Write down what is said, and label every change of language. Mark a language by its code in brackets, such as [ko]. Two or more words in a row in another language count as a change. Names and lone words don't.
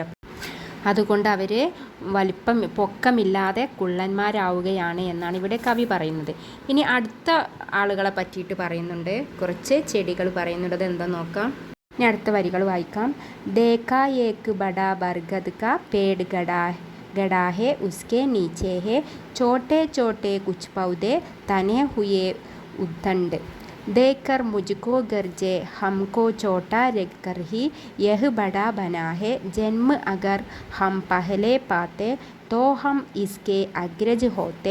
[ml] അതുകൊണ്ട് അവർ പൊക്കമില്ലാതെ കുള്ളന്മാരാവുകയാണ് എന്നാണ് ഇവിടെ കവി പറയുന്നത്. ഇനി അടുത്ത ആളുകളെ പറ്റിയിട്ട് പറയുന്നുണ്ട്, കുറച്ച് ചെടികൾ പറയുന്നുണ്ട്. എന്താ നോക്കാം. ഇനി അടുത്ത വരികൾ വായിക്കാം. [hi] देखा एक बड़ा बरगद का पेड़ गड़ा है उसके नीचे है छोटे छोटे कुछ पौधे तने हुए उद्दंड देखकर मुझको गरजे हमको छोटा रखकर ही यह बड़ा बना है जन्म अगर हम पहले पाते तो हम इसके अग्रज होते